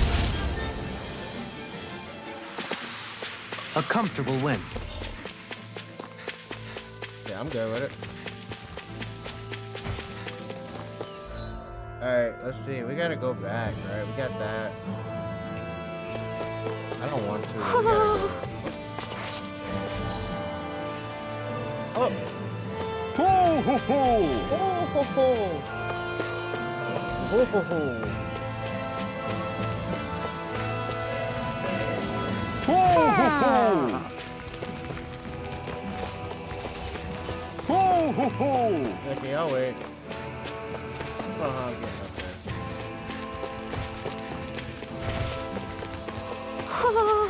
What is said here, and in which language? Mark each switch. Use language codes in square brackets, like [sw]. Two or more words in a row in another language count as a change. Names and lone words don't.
[en] A comfortable win. Yeah, I'm good with it. Alright, let's see. We gotta go back, right? We got that. I don't want to. We gotta go. Oh! Ho ho ho! Ho ho ho! Ho ho ho! Ho ho ho! Ho ho ho! Okay, I'll wait. I don't know how I'm getting up there.